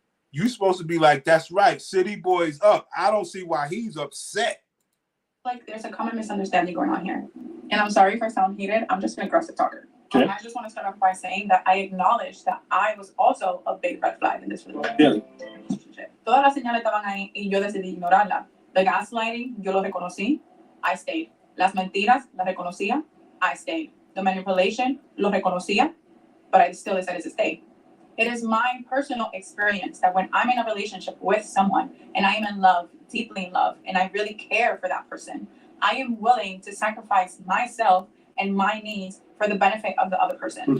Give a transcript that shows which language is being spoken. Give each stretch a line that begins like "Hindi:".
English: You supposed to be like, that's right, city boys up. I don't see why he's upset. like there's a common misunderstanding going on here. And I'm sorry if I sound heated. I'm just an aggressive talker. Okay. I just want to start off by saying that I acknowledge that I was also a big red flag in this relationship. Yeah.
Spanish: Todas las señales estaban ahí y yo decidí ignorarlas.
English: The gaslighting,
Spanish: yo lo reconocí.
English: I stayed.
Spanish: Las mentiras, las reconocía.
English: I stayed. The manipulation,
Spanish: lo reconocía.
English: But I still decided to stay. It is my personal experience that when I'm in a relationship with someone and I am in love, deeply in love, and I really care for that person, I am willing to sacrifice myself and my needs for the benefit of the other person.